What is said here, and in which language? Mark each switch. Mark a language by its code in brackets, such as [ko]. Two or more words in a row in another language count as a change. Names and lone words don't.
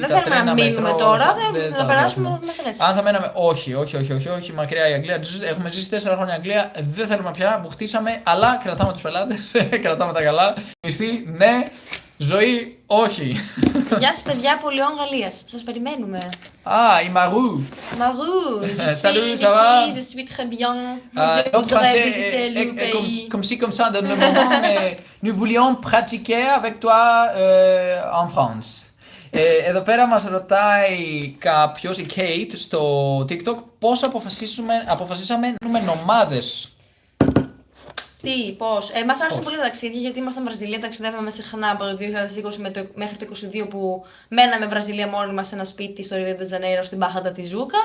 [el] Δεν θέλουμε να μείνουμε τώρα, θα περάσουμε μέσα μέσα. Αν θα μέναμε, όχι, μακριά η Αγγλία. Έχουμε ζήσει 4 χρόνια Αγγλία, δεν θέλουμε πια που χτίσαμε, αλλά κρατάμε τους πελάτες, κρατάμε τα καλά. Μισθή, ναι. Ζωή, όχι. Γεια σας παιδιά, Πολυών Γαλλίας. Σας περιμένουμε. Η Marou. Marou, [fr] Salut, ça va? je suis très bien. Notre français comme ci, comme ça, dans le moment, nous voulions pratiquer avec toi en France. [el] Εδώ πέρα μας ρωτάει κάποιος, η Kate, στο TikTok, πώς αποφασίσαμε να κάνουμε νομάδες. Πώς. Μας άρεσαν πολύ τα ταξίδια γιατί ήμασταν Βραζιλία, ταξιδεύαμε συχνά από το 2020 μέχρι το 2022 που μέναμε Βραζιλία μόνοι μας σε ένα σπίτι στο Ρίο ντε Τζανέιρο στην Μπάχα ντα Τιζούκα.